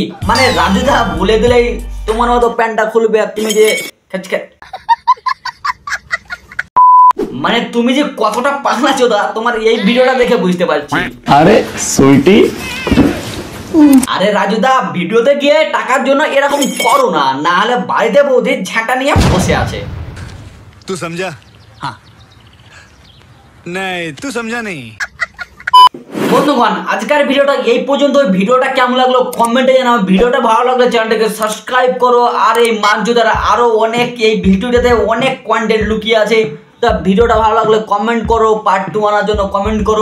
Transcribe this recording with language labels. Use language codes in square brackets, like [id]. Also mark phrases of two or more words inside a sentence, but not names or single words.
[bn] মানে রাজুদা বলে দিলেই তোমার মতো প্যান্টটা খুলবে আর তুমি যে মানে তুমি যে কতটা পাগলা চোদা তোমার এই ভিডিওটা দেখে বুঝতে পারছি। আরে সুইটি, আরে রাজুদা, ভিডিওতে গিয়ে টাকার জন্য এরকম করো না, না হলে বাড়িতে বৌদি ঝাঁটা নিয়ে বসে আছে। [hi] तू समझा? हाँ नहीं तू समझा नहीं। [bn] বন্ধুগণ, আজকের ভিডিওটা এই পর্যন্ত। ভিডিওটা কেমন লাগলো কমেন্টে জানাও। ভিডিওটা ভালো লাগলে চ্যানেলটাকে সাবস্ক্রাইব করো। আর এই মানজুদার আরো অনেক এই ভিডিওটাতে অনেক কন্টেন্ট লুকিয়ে আছে। তা ভিডিওটা ভালো লাগলে কমেন্ট করো, পার্ট 2 আনার জন্য কমেন্ট করো।